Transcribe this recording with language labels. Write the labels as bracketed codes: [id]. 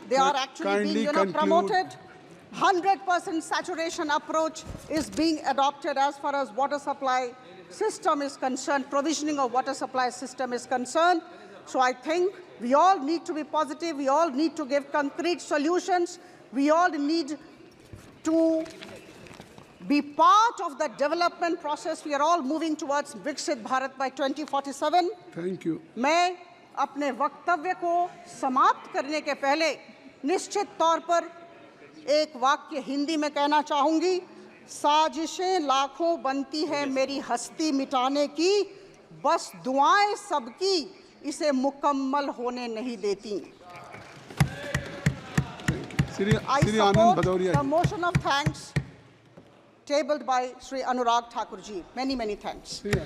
[en] They are actually being promoted. 100% saturation approach is being adopted as far as water supply system is concerned, provisioning of water supply system is concerned. So I think we all need to be positive. We all need to give concrete solutions. We all need to be part of the development process. We are all moving towards Viksit Bharat by 2047. Thank you. [hi] मैं अपने वक्तव्य को समाप्त करने के पहले निश्चित तौर पर एक वाक्य हिंदी में कहना चाहूंगी। साजिशें लाखों बनती है मेरी हस्ती मिटाने की, बस दुआएं सबकी इसे मुकम्मल होने नहीं देती। [en] I support the motion of thanks tabled by Sri Anurag Thakur ji. Many, many thanks.